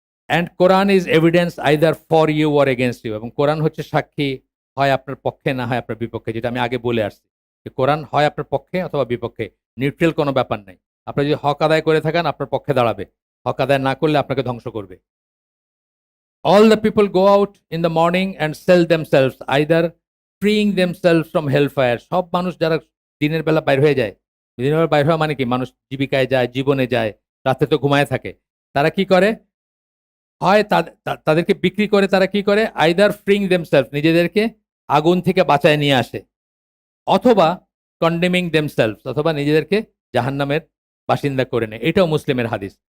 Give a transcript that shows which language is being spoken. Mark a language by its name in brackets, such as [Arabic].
[English] and Quran is evidence either for you or against you, [Bangla] এবং কোরআন হচ্ছে সাক্ষী, হয় আপনার পক্ষে না হয় আপনার বিপক্ষে, যেটা আমি আগে বলে আসছি, যে কোরআন হয় আপনার পক্ষে অথবা বিপক্ষে, নিউট্রাল কোনো ব্যাপার নাই। আপনি যদি হক আদায় করে থাকেন আপনার পক্ষে দাঁড়াবে, হক আদায় না করলে আপনাকে ধ্বংস করবে। [English] All the people go out in the morning and sell themselves, either freeing themselves from hellfire. [Bangla] সব মানুষ যারা দিনের বেলা বাইর হয়ে যায়, দিনের বেলা বাইর হওয়া মানে কি, মানুষ জীবিকায় যায়, জীবনে যায়, রাতে তো ঘুমায় থাকে, তারা কি করে, হয় তাদেরকে বিক্রি করে, তারা কি করে, [English] either freeing themselves, [Bangla] নিজেদেরকে আগুন থেকে বাঁচায় নিয়ে আসে, অথবা [English] condemning themselves, [Bangla] অথবা নিজেদেরকে জাহান্নামের বাসিন্দা করে নেয়। এটাও মুসলিমের হাদিস।